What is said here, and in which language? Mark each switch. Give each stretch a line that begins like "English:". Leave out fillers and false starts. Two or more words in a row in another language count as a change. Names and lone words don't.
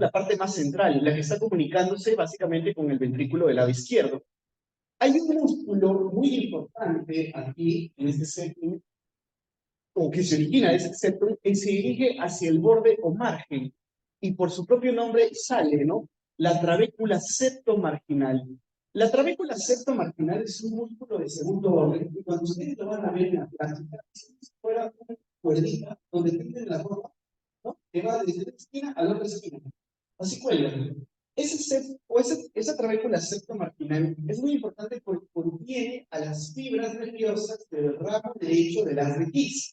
Spanish: La parte más central, la que está comunicándose básicamente con el ventrículo del lado izquierdo. Hay un músculo muy importante aquí, en este septum, o que se origina de ese septum, y se dirige hacia el borde o margen, y por su propio nombre sale, ¿no? La trabécula septomarginal. La trabécula septomarginal es un músculo de segundo orden, y cuando ustedes lo van a ver en la práctica, es como si fuera una cuerdita donde tienen la ropa, ¿no? Que va desde una esquina a la otra esquina. Así cuelgan. Esa trabécula septomarginal es muy importante porque contiene a las fibras nerviosas del ramo derecho del haz de His.